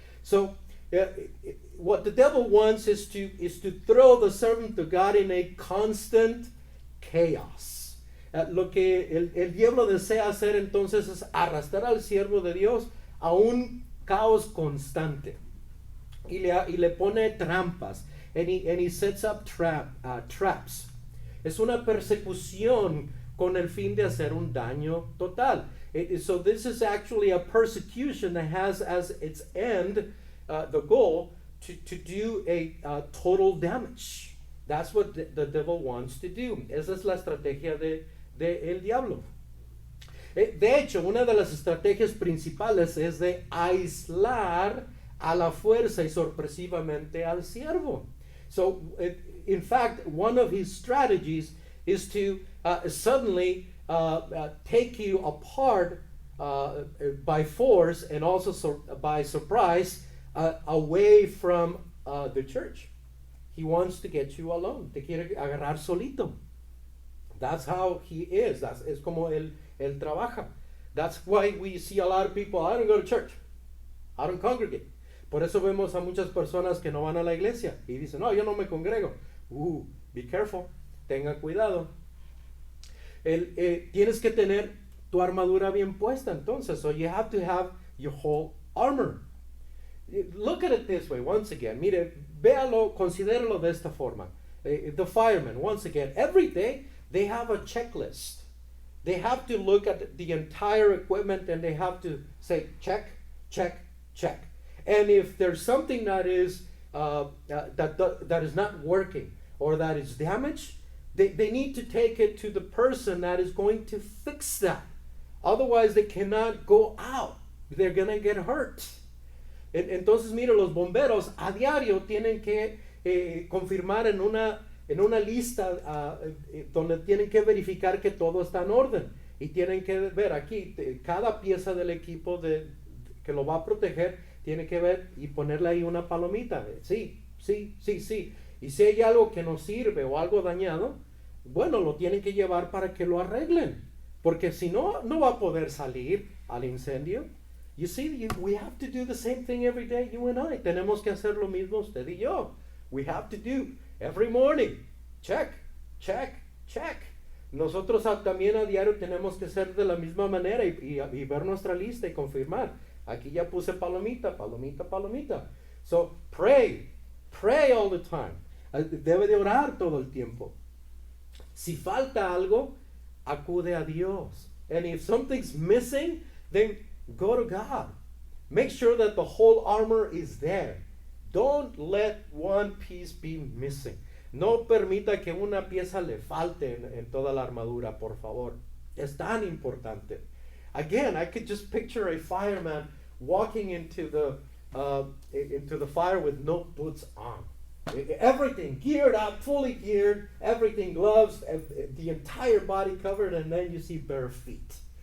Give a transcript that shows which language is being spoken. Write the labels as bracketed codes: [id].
[en] So, what the devil wants is to throw the servant of God in a constant chaos. [es] Lo que el diablo desea hacer entonces es arrastrar al siervo de Dios a un caos constante. Y le pone trampas. [en] And he sets up traps. [es] Es una persecución con el fin de hacer un daño total. [en] So this is actually a persecution that has as its end the goal to do a total damage. That's what the devil wants to do. [es] Esa es la estrategia de el diablo. De hecho, una de las estrategias principales es de aislar a la fuerza y sorpresivamente al siervo. [en] So, in fact, one of his strategies is to suddenly take you apart by force and also by surprise away from the church. He wants to get you alone. [es] Te quiere agarrar solito. [en] That's how he is. [es] Es como él trabaja. [en] That's why we see a lot of people, I don't go to church. I don't congregate. [es] Por eso vemos a muchas personas que no van a la iglesia y dicen, no, yo no me congrego. [en] Be careful. [es] Tenga cuidado. Tienes que tener tu armadura bien puesta entonces. [en] So you have to have your whole armor. Look at it this way once again. [es] Mire, véalo, considéralo de esta forma. [en] The firemen, once again, every day they have a checklist. They have to look at the entire equipment and they have to say check, check, check. And if there's something that is that is not working or that is damaged, They need to take it to the person that is going to fix that. Otherwise, they cannot go out. They're going to get hurt. [es] Entonces, mire, los bomberos a diario tienen que confirmar en una lista donde tienen que verificar que todo está en orden. Y tienen que ver aquí, cada pieza del equipo que lo va a proteger, tiene que ver y ponerle ahí una palomita. Sí, sí, sí, sí. Y si hay algo que no sirve o algo dañado, bueno, lo tienen que llevar para que lo arreglen. Porque si no, no va a poder salir al incendio. [en] You see, we have to do the same thing every day, you and I. [es] Tenemos que hacer lo mismo usted y yo. [en] We have to do every morning. Check, check, check. [es] Nosotros también a diario tenemos que ser de la misma manera y ver nuestra lista y confirmar. Aquí ya puse palomita, palomita, palomita. [en] So, pray all the time. [es] Debe de orar todo el tiempo. Si falta algo, acude a Dios. [en] And if something's missing, then go to God. Make sure that the whole armor is there. Don't let one piece be missing. [es] No permita que una pieza le falte en toda la armadura, por favor. Es tan importante. [en] Again, I could just picture a fireman walking into the fire with no boots on. Everything geared up, fully geared, everything, gloves, the entire body covered, and then you see bare feet.